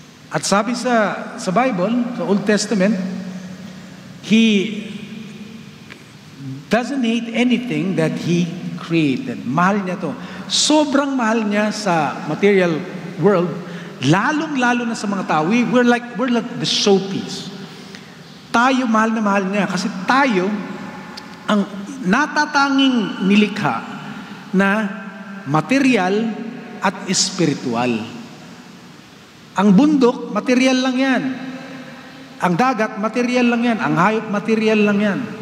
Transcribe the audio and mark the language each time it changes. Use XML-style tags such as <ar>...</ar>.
<tl>At sabi sa Bible, sa Old Testament,</tl> <en>He doesn't hate anything that He created.</en> <tl>Mahal niya to. Sobrang mahal niya sa material world, lalong-lalo na sa mga tao.</tl> <en>We're like the showpiece.</en> <tl>Tayo, mahal na mahal niya. Kasi tayo, ang natatanging nilikha na material at espiritual. Ang bundok, material lang yan. Ang dagat, material lang yan. Ang hayop, material lang yan.</tl>